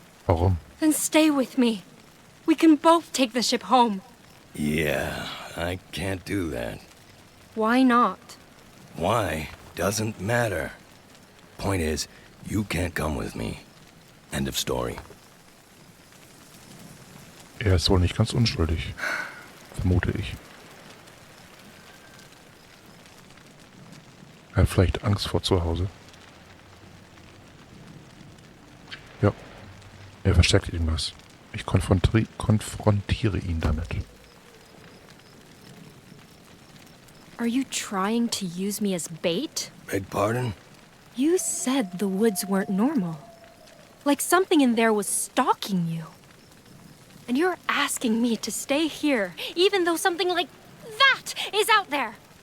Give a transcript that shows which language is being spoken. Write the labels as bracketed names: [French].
[German] Warum? [English] Then stay with me. We can both take the ship home. Yeah, I can't do that. Why not? Why doesn't matter. Point is, you can't come with me. End of story. [German] Er ist wohl nicht ganz unschuldig. Vermute ich. Er hat vielleicht Angst vor zu Hause. Ja. Er versteckt irgendwas. Ich konfrontiere ihn damit. [English] Are you trying to use me as bait? Beg pardon? You said the woods weren't normal. Like something in there was stalking you. And you're asking me to stay here, even though something like that is out there.